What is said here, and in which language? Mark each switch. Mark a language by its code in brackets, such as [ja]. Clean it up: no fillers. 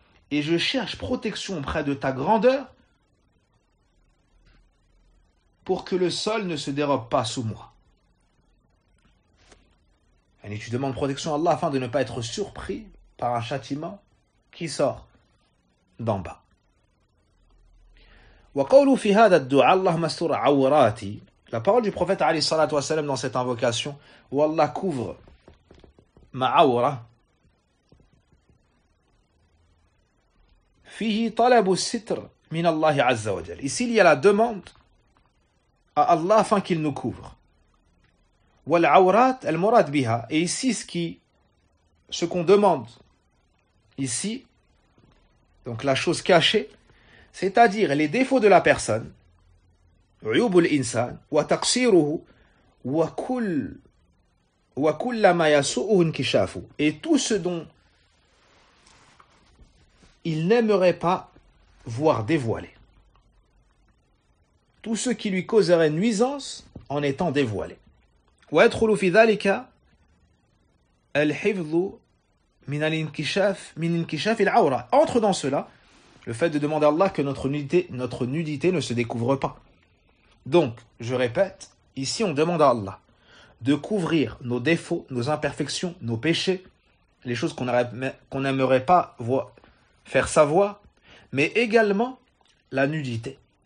[fr] Et je cherche protection auprès de ta grandeur pour que le sol ne se dérobe pas sous moi. Et tu demandes protection à Allah afin de ne pas être surpris par un châtiment qui sort d'en bas. [ar] وقوله في هذا الدعاء اللهم استر عوراتي. [fr] La parole du prophète [ar] عليه الصلاة والسلام [fr] dans cette invocation, والله couvre ma عورة. [ar] فيه طلب الستر من الله عز وجل. [fr] Ici il y a la demande à Allah afin qu'il nous couvre. [ar] والعورات المراد بها. [fr] Et ici ce qu'on demande ici, donc la chose cachée, c'est-à-dire les défauts de la personne, [ar] عيوب الإنسان وتقصيره وكل ما يسوءه انكشافه, [fr] et tout ce dont il n'aimerait pas voir dévoilé, tout ce qui lui causerait nuisance en étant dévoilé. [ar] ويدخل في ذلك الحفظ من الانكشاف من انكشاف العورة. [fr] Entre dans cela le fait de demander à Allah que notre nudité ne se découvre pas. Donc, je répète, ici on demande à Allah de couvrir nos défauts, nos imperfections, nos péchés, les choses qu'on n'aimerait pas faire savoir, mais également la nudité.